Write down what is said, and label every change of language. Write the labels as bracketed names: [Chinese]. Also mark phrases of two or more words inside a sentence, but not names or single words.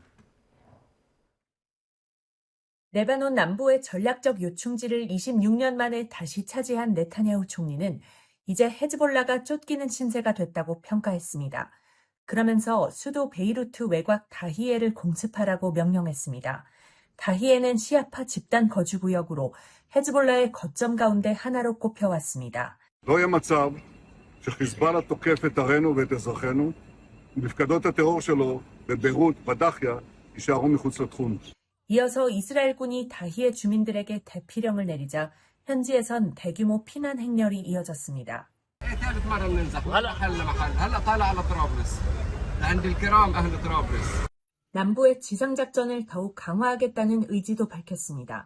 [Korean] 레바논 남부의 전략적 요충지를 26년 만에 다시 차지한 네타냐후 총리는 이제 헤즈볼라가 쫓기는 신세가 됐다고 평가했습니다. 그러면서 수도 베이루트 외곽 다히에를 공습하라고 명령했습니다. 다히에는 시아파 집단 거주구역으로 헤즈볼라의 거점 가운데 하나로 꼽혀왔습니다. [Hebrew] לא יהיה מצב שחיזבאללה תוקף את ערינו ואת אזרחינו, ומפקדות הטרור שלו בביירות, בדאחיה, יישארו מחוץ לתחום. [Korean] 이어서 이스라엘군이 다히에 주민들에게 대피령을 내리자 현지에선 대규모 피난 행렬이 이어졌습니다. 남부의 지상작전을 더욱 강화하겠다는 의지도 밝혔습니다.